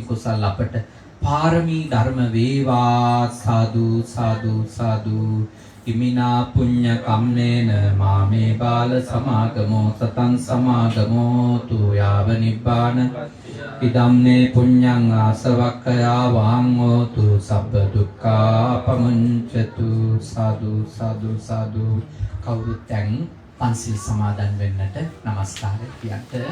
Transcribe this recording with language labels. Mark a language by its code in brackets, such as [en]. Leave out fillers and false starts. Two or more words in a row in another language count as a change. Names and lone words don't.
[si] කුසල් අපට පාරමී ධර්ම වේවා [pi] සාදු සාදු සාදු ඉමිනා පුඤ්ඤ කම්මේන මාමේ බාල සමාගමෝ සතං සමාගමෝ තු යාව නිබ්බාන ඉදම්නේ පුඤ්ඤං ආසවක්ඛයා වහං හෝතු සබ්බ දුක්ඛා පමුඤ්චතු සාදු සාදු සාදු [si] කවුරුත් දැන් පන්සිල් සමාදන් වෙන්නට নমස්කාර කියන්ට